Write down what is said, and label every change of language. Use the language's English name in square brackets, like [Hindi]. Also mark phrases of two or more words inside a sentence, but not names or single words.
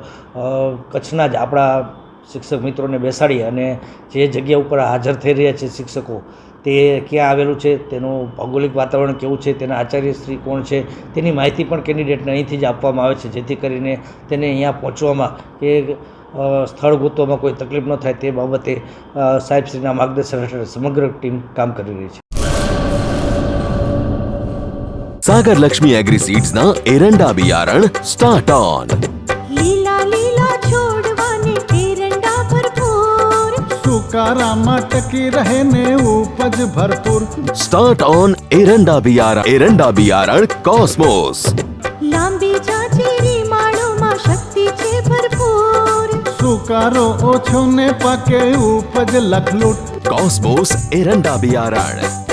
[Gujarati] કચ્છના જ આપણા શિક્ષક મિત્રોને બેસાડી અને જે જગ્યા ઉપર હાજર થઈ રહ્યા છે શિક્ષકો તે ક્યાં આવેલું છે, તેનું ભૌગોલિક વાતાવરણ કેવું છે, તેના આચાર્યશ્રી કોણ છે તેની માહિતી પણ કેન્ડિડેટને અહીંથી જ આપવામાં આવે છે, જેથી કરીને તેને અહીંયા પહોંચવામાં કે સ્થળ ગોતવામાં કોઈ તકલીફ ન થાય તે બાબતે સાહેબશ્રીના માર્ગદર્શન હેઠળ સમગ્ર ટીમ કામ કરી રહી છે। સાગર લક્ષ્મી એગ્રીસીડ્સ ના એરંડા બિયારણ સ્ટાર્ટ ઓન। લીલા લીલા છોડવાને એરંડા ભરપૂર, સુકારામાં ટકી રહે ને ઉપજ ભરપૂર। સ્ટાર્ટ ઓન એરંડા બિયારણ કોસ્મોસ। લાંબી જાચેરી માળોમાં શક્તિ છે ભરપૂર, સુકારો ઓછો ને પાકે ઉપજ લખલૂટ। કોસ્મોસ એરંડા બિયારણ।